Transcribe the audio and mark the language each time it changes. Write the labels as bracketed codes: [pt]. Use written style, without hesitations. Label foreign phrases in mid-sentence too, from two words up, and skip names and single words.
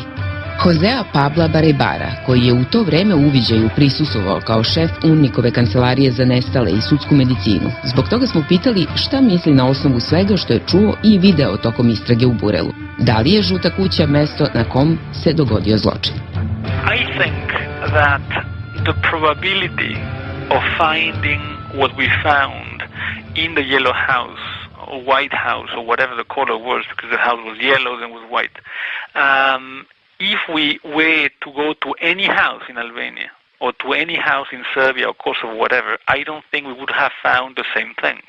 [sr] Josea Pabla Barebara, koji je u to vreme u uviđaju prisustvovao kao šef UNMIK-ove kancelarije za nestale i sudsku medicinu. Zbog toga smo pitali šta misli na osnovu svega što je čuo i video tokom istrage u Burelu. Da li je Žuta kuća mesto na kom se dogodio zločin? [en] I think that the probability of finding what we found in the yellow house or white house or whatever the color was, because the house was yellow and was white, if we were to go to any house in Albania or to any house in Serbia or Kosovo, whatever, I don't think we would have found the same things.